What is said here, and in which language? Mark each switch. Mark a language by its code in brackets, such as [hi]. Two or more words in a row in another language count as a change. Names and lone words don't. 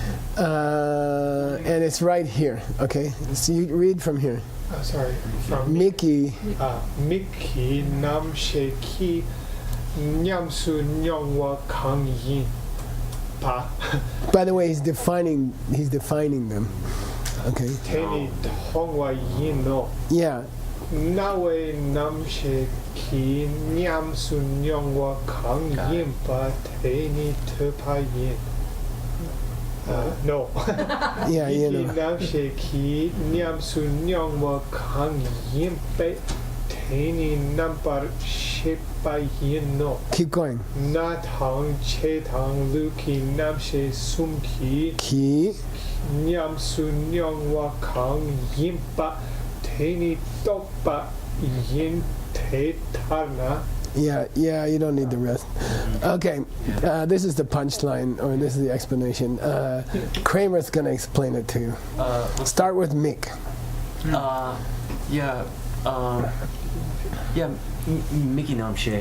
[en] And it's right here, okay? So you read from here. Sorry. From [bo] Miki. མིག་གི་རྣམ་ཤེས་ཀྱི་ཉམས་སུ་མྱོང་བ་གང་ཡིན་པ. [en] By the way, he's defining them. Okay. [bo] དེ་ནི་མཐོང་བ་ཡིན་ནོ. [en] Yeah. [bo] རྣ་བའི་རྣམ་ཤེས་ཀྱི་ཉམས་སུ་མྱོང་བ་གང་ཡིན་པ་དེ་ནི་ཐོས་པ་ཡིན. [en] No. Yeah, [bo] མིག་གི་རྣམ་ཤེས་ཀྱི་ཉམས་སུ་མྱོང་བ་གང་ཡིན་པ་དེ་ནི་རྣམ་པར་ཤེས་པ་ཡིན་ནོ. [en] Keep going. [bo] སྣ་དང་ལྕེ་དང་ལུས་ཀྱི་རྣམ་ཤེས་གསུམ་གྱི Ki. ཉམས་སུ་མྱོང་བ་གང་ཡིན་པ་དེ་ནི་རྟོགས་པ་ཡིན་ཏེ་དར་ན. [en] Yeah, you don't need the rest. Okay, this is the punchline, or this is the explanation. Kramer's going to explain it to you. Start with Mick. Mickey Namshe.